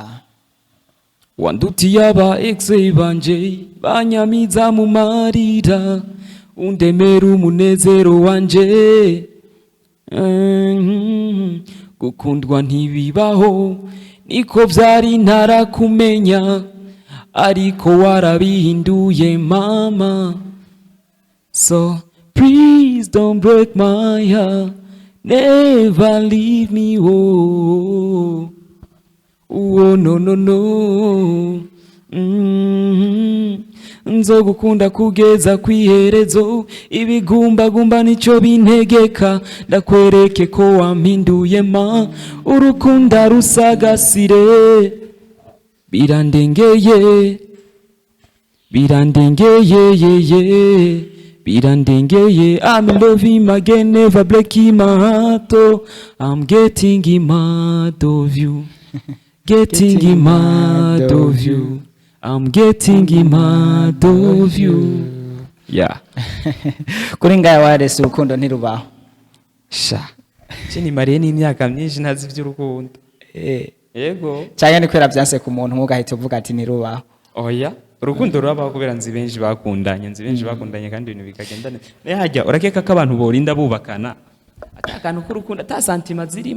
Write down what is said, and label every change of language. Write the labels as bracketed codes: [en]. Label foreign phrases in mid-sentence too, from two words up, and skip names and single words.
[rn] wandutiye aba exe banje banyamiza mu marira undemera umunezero wanje gukundwa ntibibaho niko vyari ntarakumenya ariko warabihinduye mama [en] so please don't break my heart never leave me oh no [rn] nzogukunda kugeza kwiherezo ibigumbagumba nico bintegeka ndakwereke ko wampinduye ma urukunda rusagasire birandengeye [en] I'm loving again, never breaking my heart. Oh, I'm getting mad of you. Getting mad of you. I'm getting mad of you. Yeah. [rn] Kuri Ngaya Wireless urukundo ntirubaho. Sha. Chini mariye n'imyaka myinshi ntazi by'urukundo. Yego. Cyane ni kwera byanse ku muntu mugahita uvuga ati ntirubaho. Oya. Urukundo rurabaho kubera nzi benshi bakundanye kandi ibintu bikagenda neza hajya urakeka ko abantu borinda bubakana atakantu k'urukundo ata santima zirimo